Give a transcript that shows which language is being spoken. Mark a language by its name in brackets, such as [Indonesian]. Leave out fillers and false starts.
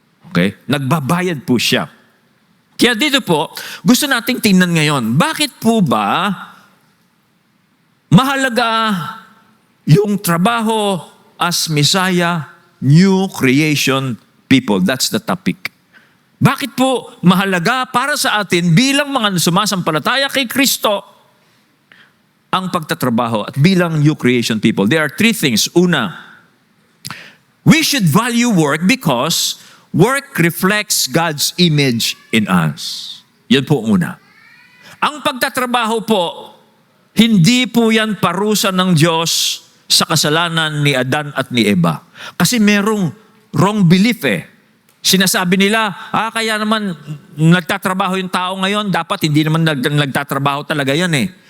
[Filipino] Okay? Nagbabayad po siya. Kaya dito po, gusto nating tingnan ngayon, bakit po ba mahalaga yung trabaho [English] as Messiah, new creation people? That's the topic. [Filipino] Bakit po mahalaga para sa atin bilang mga sumasampalataya kay Kristo ang pagtatrabaho at bilang new creation people? [English] There are three things. Una, we should value work because work reflects God's image in us. [Filipino] Yan po una. Ang pagtatrabaho po, hindi po yan parusa ng Diyos sa kasalanan ni Adan at ni Eva. Kasi merong wrong belief eh. Sinasabi nila, kaya naman nagtatrabaho yung tao ngayon, dapat hindi naman nagtatrabaho talaga yan eh.